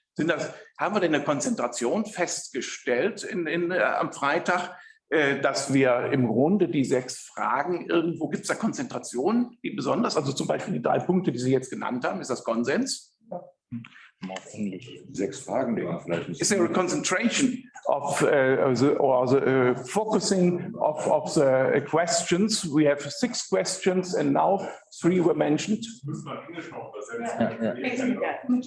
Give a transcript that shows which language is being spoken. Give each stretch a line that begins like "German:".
German: Haben wir denn eine Konzentration festgestellt am Freitag, dass wir im Grunde die 6 Fragen irgendwo, gibt es da Konzentrationen, die besonders, also zum Beispiel die 3 Punkte, die Sie jetzt genannt haben, ist das Konsens? Auf Englisch. 6 Fragen, die man vielleicht nicht.
English: Is there a concentration of the focusing of the questions? We have 6 questions and now 3 were mentioned.
German: Müssen wir Englisch noch übersetzen?